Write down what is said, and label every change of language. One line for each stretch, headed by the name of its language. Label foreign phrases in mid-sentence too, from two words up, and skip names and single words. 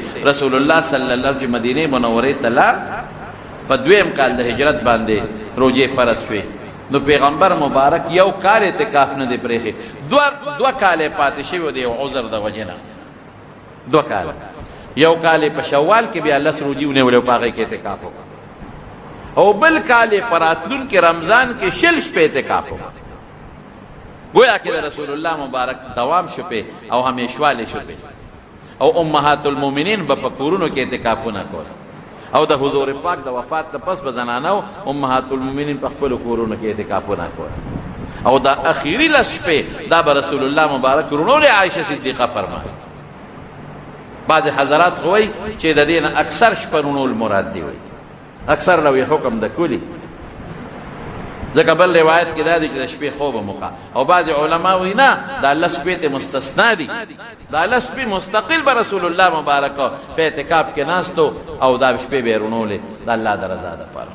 Pashto: رسول الله صلی الله علیه وسلم مدینه منورې ته لاړ په دویم کال د هجرت باندې روزې فرض شوې، نو پیغمبر مبارک یو کال اعتکاف نه دی پرېښی، دوه کاله پاتې شوي دی یو عذر د وجې نه، دوه کاله، یو کال په شوال کې بیا لس روزې ونیولې په هغې کې اعتکاف وکړه او بل کال په راتلونکي رمضان کې شل شپې اعتکاف وکړه. گویا کہ رسول اللہ مبارک دوام شپے او ہمیشواله شپے او امہات المومنین بپکورونو کې اعتکافونه کول او د حضور پاک د وفات ته پس بزنانو امہات المومنین په خپل کورونو کې اعتکافونه کول. او دا اخیری لس شپې دا به رسول الله مبارک رونول عائشه صدیقه فرمایي. بعض حضرات خو وایي چې د دې نه اکثر شپه رونول مراد دی، وایي اکثر لوی حکم د کلی، ځکه بل روایت کې دا دی چې د شپې خوب موقع، او بعض علما وایي نه دا لس شپې ته مستثنا دي، دا لس شپې مستقل به رسول الله مبارک په اعتکاف کې ناستو او دا شپې به رونولې د الله د رضا دپاره.